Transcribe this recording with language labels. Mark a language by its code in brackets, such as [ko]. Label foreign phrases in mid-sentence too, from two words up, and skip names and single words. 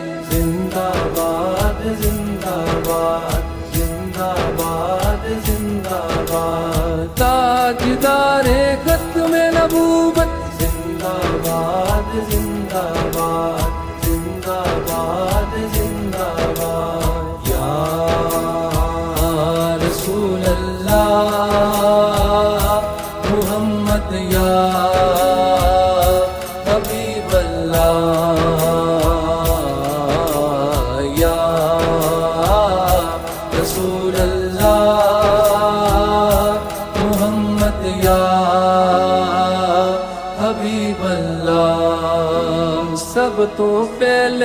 [ur] زندہ باد زندہ باد زندہ باد زندہ باد تاجدار ختم نبوت زندہ باد زندہ باد زندہ باد زندہ باد [ar] یا رسول اللہ محمد یا حبیب اللہ یا رسول اللہ محمد یا حبیب اللہ [ur] سب تو پہلے